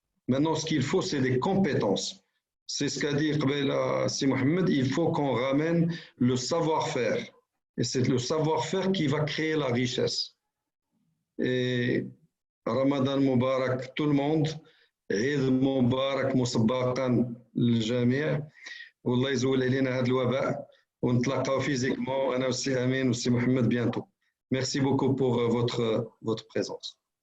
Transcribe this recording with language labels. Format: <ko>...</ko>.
<fr>Maintenant, ce qu'il faut, c'est des compétences. C'est ce qu'a dit Si Mohamed, il faut qu'on ramène le savoir-faire. Et c'est le savoir-faire qui va créer la richesse. Et Ramadan Mubarak, tout le monde.</fr> <ar>Eid Mubarak مسبقا للجميع والله يزول علينا هذا الوباء ونتلاقاو physiquement أنا والسي أمين والسي محمد bientôt.</ar> <fr>Merci beaucoup pour votre présence.</fr>